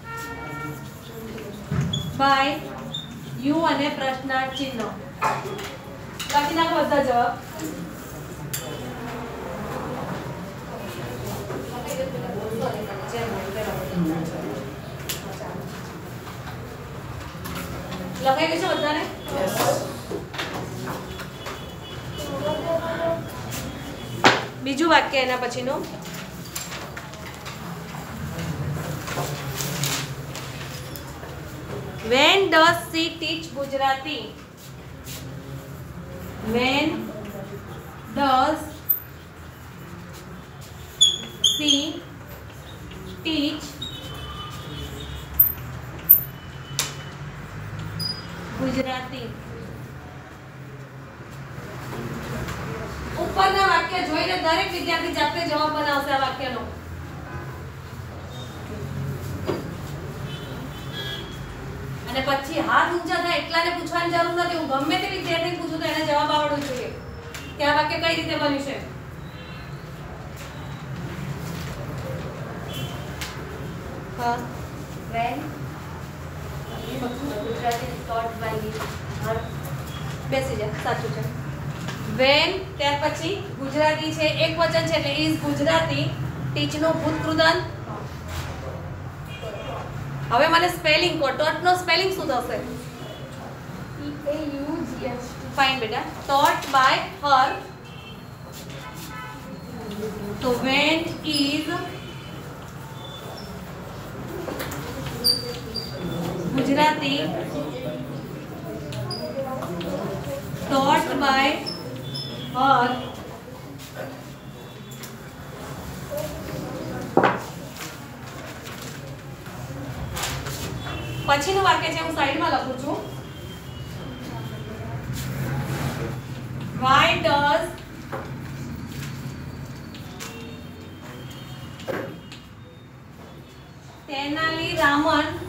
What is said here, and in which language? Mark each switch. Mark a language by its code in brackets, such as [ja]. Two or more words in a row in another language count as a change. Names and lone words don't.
[en] by you [gu] અને પ્રશ્નાર્થ ચિહ્ન લખી નાખો બધા જવાબ લખાઈ ગયું છે બધાને બીજું વાક્ય એના પછીનું [en] when does she teach Gujarati when does she teach Gujarati [gu] ઉપરના વાક્ય જોઈને દરેક વિદ્યાર્થી જાતે જવાબ બનાવશે આ વાક્યનો અને પછી હાથ ઊંચા થાય એટલાને પૂછવાની જરૂર નથી હું ગમે તે વિદ્યાર્થીને પૂછું તો એને જવાબ આવડવો જોઈએ કે આ વાક્ય કઈ રીતે બન્યું છે હા [en] When Gujarati is taught by her. [gu] બેસી જા સાચું છે when ત્યાર પછી ગુજરાતી છે એક વચન છે એટલે [en] is Gujarati teach [gu] નું ભૂતકૃદન હવે મને સ્પેલિંગ કો ટોટ નો સ્પેલિંગ શું થશે [en] TAUGHT. [gu] ફાઇન બેટા [en] taught by her [gu] તો [en] when is ગુજરાતી taught by her [gu] પછીનું વાક્ય છે હું સાઈડમાં લખું છું [en] why does Tenali Raman